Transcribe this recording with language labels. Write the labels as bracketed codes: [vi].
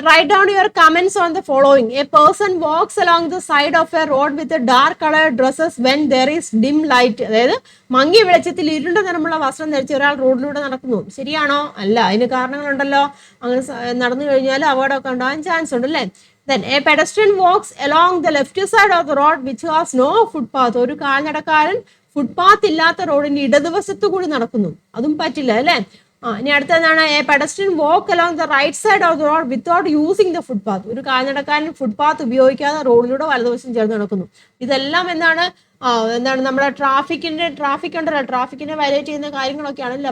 [en] Write down your comments on the following. A person walks along the side of a road with dark colour dresses when there is dim light. [ml] അതായത് മങ്ങിയ വെളിച്ചത്തിൽ ഇരുണ്ട നിറമുള്ള വസ്ത്രം ധരിച്ച ഒരാൾ റോഡിലൂടെ നടക്കുന്നു. ശരിയാണോ? അല്ല. അതിന് കാരണങ്ങളുണ്ടല്ലോ. അങ്ങനെ നടന്നു കഴിഞ്ഞാൽ അപകടമൊക്കെ ഉണ്ടാകാൻ ചാൻസ് ഉണ്ട് അല്ലേ. [en] Then a pedestrian walks along the left side of the road which has no footpath. [ml] ഒരു കാൽനടക്കാരൻ ഫുട്പാത്ത് ഇല്ലാത്ത റോഡിന്റെ ഇടതുവശത്തു കൂടി നടക്കുന്നു. അതും പറ്റില്ല അല്ലേ. ഇനി അടുത്തതാണ് [en] A pedestrian walk along the right side of the road without using the footpath. [ml] ഒരു കാൽനടക്കാരൻ ഫുട്പാത്ത് ഉപയോഗിക്കാതെ റോഡിലൂടെ വലതുവശം ചേർന്ന് നടക്കുന്നു. ഇതെല്ലാം എന്താണ് നമ്മുടെ ട്രാഫിക് ഉണ്ടല്ലോ, ട്രാഫിക്കിനെ വയലേറ്റ് ചെയ്യുന്ന കാര്യങ്ങളൊക്കെ ആണല്ലോ.